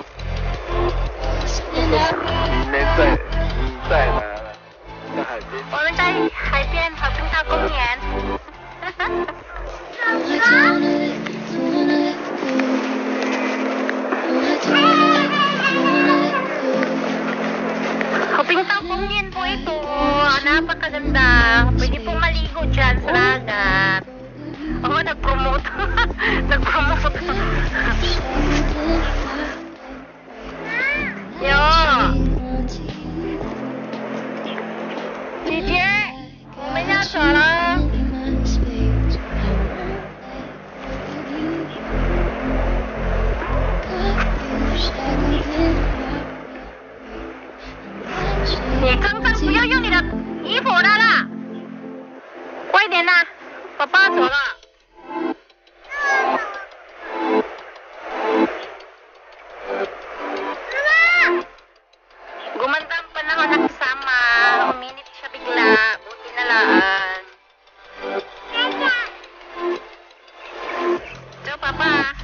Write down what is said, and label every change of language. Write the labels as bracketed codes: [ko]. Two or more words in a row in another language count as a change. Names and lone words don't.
[zh] 我们在海边和冰岛公园。Pingtao公园 [tl] po ito. Napakaganda. Pwede pong maligo dyan sa dagat. Oo, nag-promote. Nag-promote. Yo. [zh] DJ, 我们要走了。你刚刚不要用你的衣服了啦，快点啦，爸爸走了。 [tl] Gumanda ang panahon na kasama, uminit siya bigla, buti na laan. Ciao, Papa.